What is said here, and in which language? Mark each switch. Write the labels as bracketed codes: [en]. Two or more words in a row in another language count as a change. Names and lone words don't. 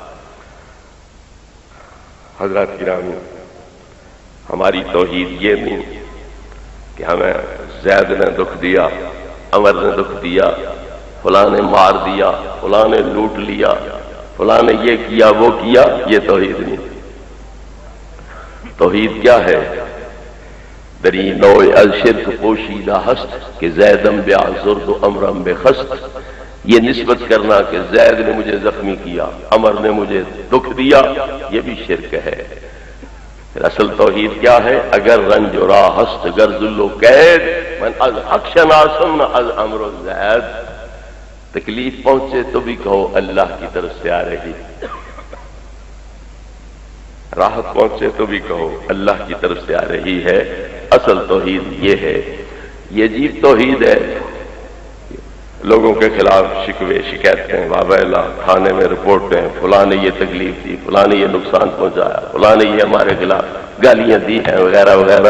[ur] حضرات گرامی، ہماری توحید یہ نہیں کہ ہمیں زید نے دکھ دیا، عمر نے دکھ دیا، فلاں نے مار دیا، فلاں نے لوٹ لیا، فلاں نے یہ کیا وہ کیا، یہ توحید نہیں۔ توحید کیا ہے؟ [fa] دری نوع الشرک پوشیدہ ہست کہ زیدم بیازرد و امرم بخست، [ur] یہ نسبت کرنا کہ زید نے مجھے زخمی کیا، عمر نے مجھے دکھ دیا، یہ بھی شرک ہے۔ پھر اصل توحید کیا ہے؟ [fa] اگر رنج و راہ ہست گر ذل و قید، من از حق شناسم نہ از امر و زید، [ur] تکلیف پہنچے تو بھی کہو اللہ کی طرف سے آ رہی، راحت پہنچے تو بھی کہو اللہ کی طرف سے آ رہی ہے۔ اصل توحید یہ ہے۔ یہ عجیب توحید ہے، لوگوں کے خلاف شکوے شکایتیں، واویلا، تھانے میں رپورٹیں، فلاں نے یہ تکلیف دی، فلاں نے یہ نقصان پہنچایا، فلاں نے یہ ہمارے خلاف گالیاں دی ہیں، وغیرہ وغیرہ۔